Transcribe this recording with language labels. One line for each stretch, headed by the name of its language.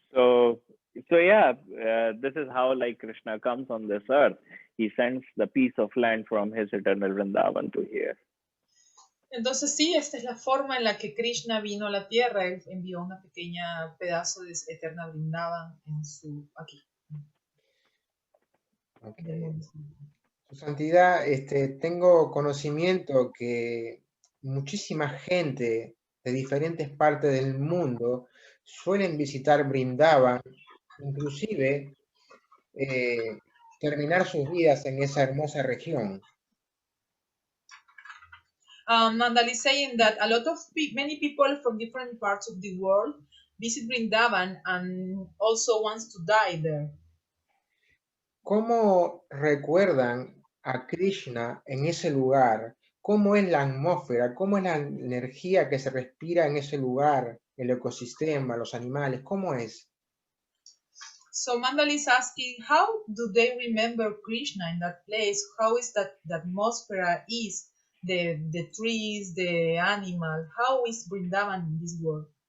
English: So yeah, this is how like Krishna comes on this earth. He sends the piece of land from his eternal Vrindavan to here.
Spanish: Entonces sí, esta es la forma en la que Krishna vino a la tierra. Él envió una pequeña pedazo de eterna Vrindavan aquí.
English: Okay.
Spanish: Su Santidad, tengo conocimiento que muchísima gente de diferentes partes del mundo suelen visitar Vrindavan, inclusive terminar sus vidas en esa hermosa región.
English: Nandal is saying that a lot of many people from different parts of the world visit Vrindavan and also wants to die there.
Spanish: ¿Cómo recuerdan a Krishna en ese lugar? ¿Cómo es la atmósfera? ¿Cómo es la energía que se respira en ese lugar? El ecosistema, los animales, ¿cómo es?
English: So Mandal is asking, how do they remember Krishna in that place? How is that the atmosphere is? The trees, the animal, how is Vrindavan in this world?